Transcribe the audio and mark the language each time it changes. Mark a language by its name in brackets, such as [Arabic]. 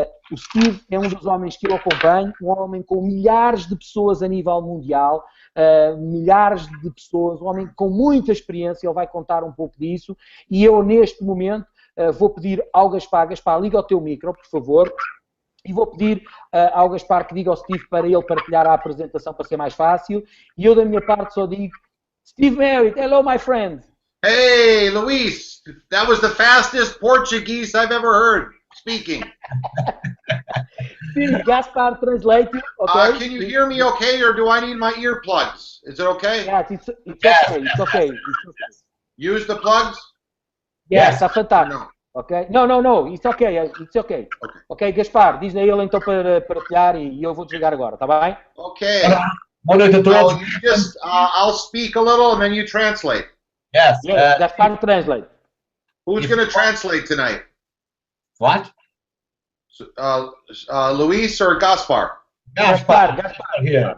[Portuguese] O Steve é um dos homens que eu acompanho, um homem com milhares de pessoas a nível mundial, milhares de pessoas, um homem com muita experiência, ele vai contar um pouco disso, e eu neste momento vou pedir ao Gaspar, liga o teu micro, por favor, e vou pedir ao Gaspar que diga ao Steve para ele partilhar a apresentação para ser mais fácil. E eu, da minha parte, só digo: Steve Merritt, [English] hello, my friend. Hey, Luis, that was the fastest Portuguese I've ever heard speaking. Steve, Gaspar, translate. Okay? Can you hear me okay, or do I need my earplugs? Is it okay? Yeah, it's okay. Use the plugs? Yes, [Portuguese] está fantástico. [English] No. Ok? No, it's okay. [Portuguese] Ok, Gaspar, diz a ele então para partilhar e eu vou desligar agora, está bem? [English] Okay. So you just, I'll speak a little and then you translate. Yes. Gaspar, translate. Who's going to translate tonight? What? Luis or Gaspar? Gaspar here.